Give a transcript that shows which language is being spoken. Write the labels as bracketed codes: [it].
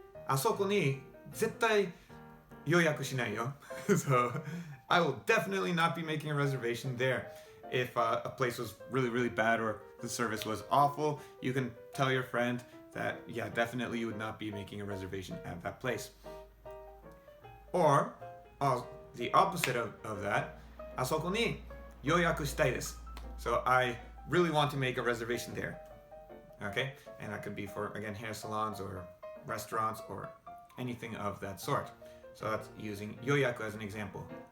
[ja] Asoko ni zettai yoyaku shinai yo. [en] So I will definitely not be making a reservation there. If a place was really, really bad or the service was awful, you can tell your friend that, yeah, definitely you would not be making a reservation at that place. Or, the opposite of that, [ja] あそこに予約したいです。 [en] So I really want to make a reservation there. Okay? And that could be for, again, hair salons or restaurants or anything of that sort. So that's using 予約 as an example.